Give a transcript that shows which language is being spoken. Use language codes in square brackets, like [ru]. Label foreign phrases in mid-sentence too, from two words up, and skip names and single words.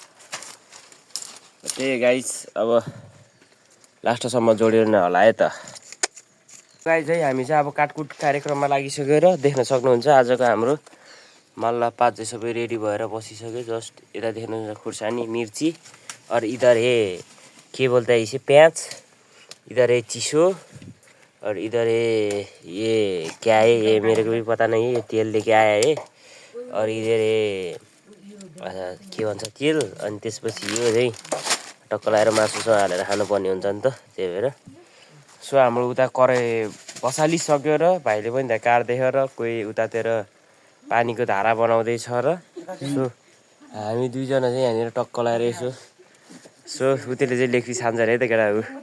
[ne] त्यही गाइस, अब लास्टसम्म जोडिनु होला है त गाइस है। हामी चाहिँ अब काटकुट कार्यक्रममा लागिसक्यो र देख्न सक्नुहुन्छ आजको हाम्रो मल्ला पात चाहिँ सबै रेडी भएर बसिसक्यो। जस्ट यता देख्नुहुन्छ खुर्सानी मिर्ची [hi] और इधर है के बोलते हैं इसे प्याज, इधर है चिसो और इधर है ये क्या है ये मेरे को भी पता नहीं है, ये तेल लेके आया है और इधर है [ne] के भन्छ तेल। अनि त्यसपछि यो चाहिँ टक्क लाएर मासुसँग हालेर खानुपर्ने हुन्छ नि त, त्यही भएर। सो हाम्रो उता कराई बसालिसक्यो र भाइले पनि त्यहाँ काट्दैछ र कोही उतातिर पानीको धारा बनाउँदैछ र सो हामी दुईजना चाहिँ यहाँनिर टक्क लाएर यसो सो उतिले चाहिँ लेख्री छान्छ अरे है त केटा ऊ।